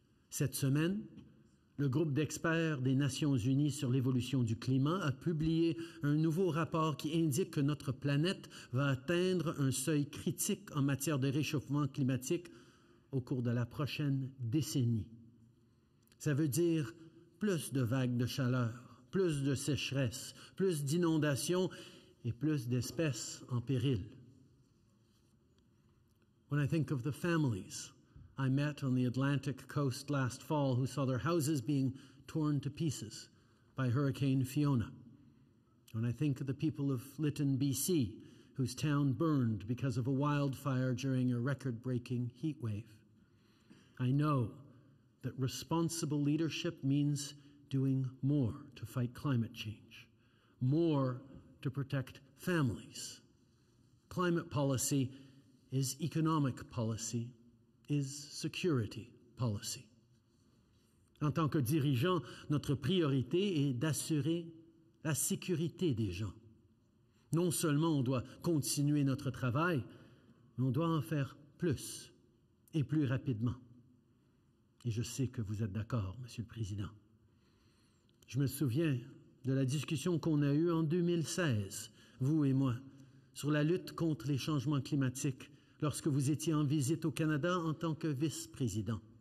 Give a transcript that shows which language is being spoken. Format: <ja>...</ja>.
<fr>Cette semaine, le groupe d'experts des Nations unies sur l'évolution du climat a publié un nouveau rapport qui indique que notre planète va atteindre un seuil critique en matière de réchauffement climatique au cours de la prochaine décennie. Ça veut dire plus de vagues de chaleur, plus de sécheresse, plus d'inondations et plus d'espèces en péril.</fr> <en>When I think of the families I met on the Atlantic coast last fall who saw their houses being torn to pieces by Hurricane Fiona. When I think of the people of Lytton, BC, whose town burned because of a wildfire during a record-breaking heat wave. I know that responsible leadership means doing more to fight climate change, more to protect families. Climate policy is economic policy, is security policy.</en> <fr>En tant que dirigeant, notre priorité est d'assurer la sécurité des gens. Non seulement on doit continuer notre travail, mais on doit en faire plus et plus rapidement. Et je sais que vous êtes d'accord, Monsieur le Président. Je me souviens de la discussion qu'on a eue en 2016, vous et moi, sur la lutte contre les changements climatiques lorsque vous étiez en visite au Canada en tant que vice-président.</fr>